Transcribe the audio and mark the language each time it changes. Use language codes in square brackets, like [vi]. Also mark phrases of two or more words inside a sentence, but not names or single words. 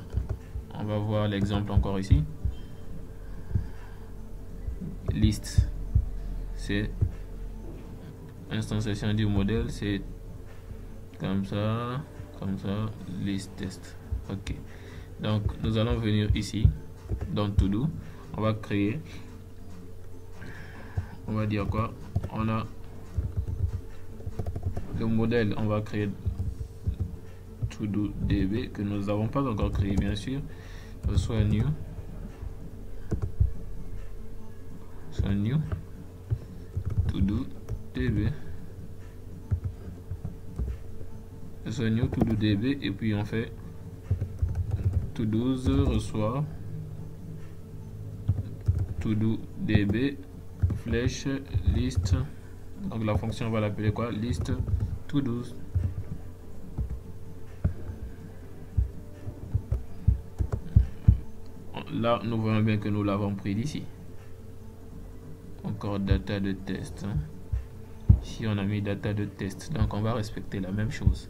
[fr] On va voir l'exemple encore ici. Liste, c'est instanciation du modèle, c'est comme ça, liste test. Ok, donc nous allons venir ici dans [en] to do, [fr] on va créer, on va dire quoi? On a le modèle, on va créer [en] to do db [fr] que nous n'avons pas encore créé, bien sûr. Soit [en] new to do db, [fr] soit [en] new to do db, [fr] et puis on fait [en] to do [fr] reçoit [en] to do db [fr] flèche liste. Donc la fonction, on va l'appeler quoi? Liste [en] to do. [fr] Là nous voyons bien que nous l'avons pris d'ici. Encore data de test. Ici on a mis data de test, donc on va respecter la même chose.